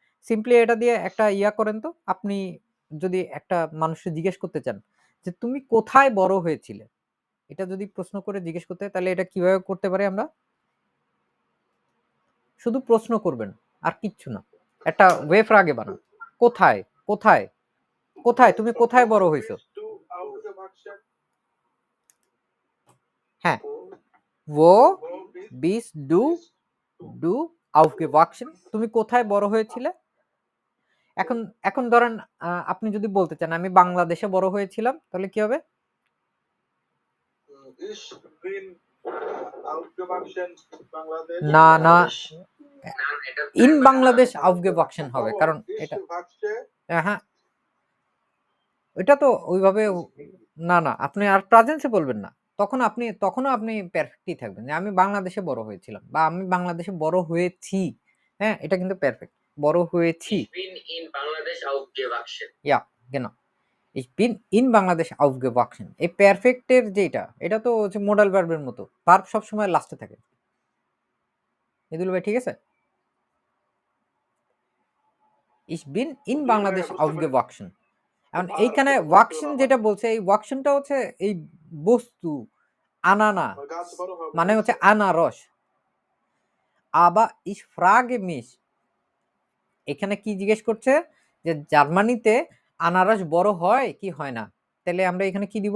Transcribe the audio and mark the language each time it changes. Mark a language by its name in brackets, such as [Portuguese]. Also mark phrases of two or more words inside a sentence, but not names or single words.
[Bangla] সিম্পলি এটা দিয়ে একটা ইয়া করেন তো, আপনি যদি একটা মানুষকে জিজ্ঞেস করতে চান যে তুমি কোথায় বড় হয়েছিলে, এটা যদি প্রশ্ন করে জিজ্ঞেস করতে হয়, তাহলে এটা কিভাবে করতে পারি আমরা? শুধু প্রশ্ন করবেন আর কিচ্ছু না, একটা ওয়েভ আগে বানান, কোথায় কোথায় কোথায়, তুমি কোথায় বড় হয়েছো? হ্যাঁ, [German] wo bist du aufgewachsen, [Bangla] তুমি কোথায় বড় হয়েছিলে? এখন এখন ধরেন আপনি যদি বলতে চান আমি বাংলাদেশে বড় হয়েছিলাম, তাহলে কি হবে? [German] Ich bin aufgewachsen বাংলাদেশ। [Bangla] না না, না, এটা [German] in Bangladesh aufgewachsen [Bangla] হবে, কারণ এটা হ্যাঁ, এটা তো ওইভাবে না না, আপনি আর প্রেজেন্সে বলবেন না, তখনও আপনি পারফেক্টই থাকবেন যে আমি বাংলাদেশে বড় হয়েছিলাম বা আমি বাংলাদেশে বড় হয়েছি। হ্যাঁ, এটা কিন্তু পারফেক্ট, বড় হয়েছি। [German] Ich bin in Bangladesh aufgewachsen. ইয়া, genau, ich bin in Bangladesh aufgewachsen, [Bangla] এই পারফেক্টের যেটা, এটা তো হচ্ছে [English] modal verb [Bangla] মতো, ভার্ব সবসময় লাস্টে থাকে। এদুল ভাই ঠিক আছে? [German] ich bin in Bangladesh aufgewachsen, [Bangla] এখন এইখানে ওয়াকশন যেটা বলছে, এই ওয়াকশনটা হচ্ছে এই বস্তু, আনানা গাছ বড় হবে মানে হচ্ছে আনারস। [German] aber ich frage mich, [Bangla] এখানে কি জিজ্ঞেস করছে যে জার্মানিতে আনারস বড় হয় কি হয় না, তাহলে আমরা এখানে কি দিব?